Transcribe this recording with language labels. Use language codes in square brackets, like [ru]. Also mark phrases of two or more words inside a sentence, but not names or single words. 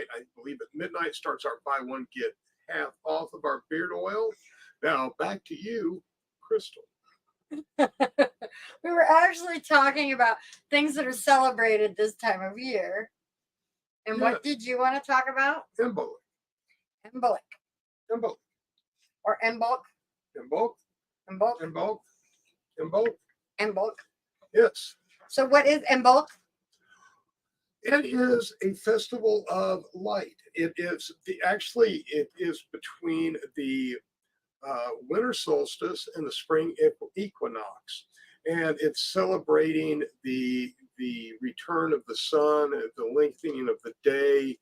[en] I believe at midnight starts our buy one get half off of our beard oil. Now back to you, Crystal. We were actually talking about things that are celebrated this time of year. And what did you want to talk about? Imbolc. Imbolc. Imbolc. Or Imbolc. Imbolc. Imbolc. Imbolc. Imbolc. Imbolc. Yes. So what is Imbolc? It is a festival of light. It is it is between the winter solstice and the spring equinox, and it's celebrating the return of the sun, the lengthening of the day.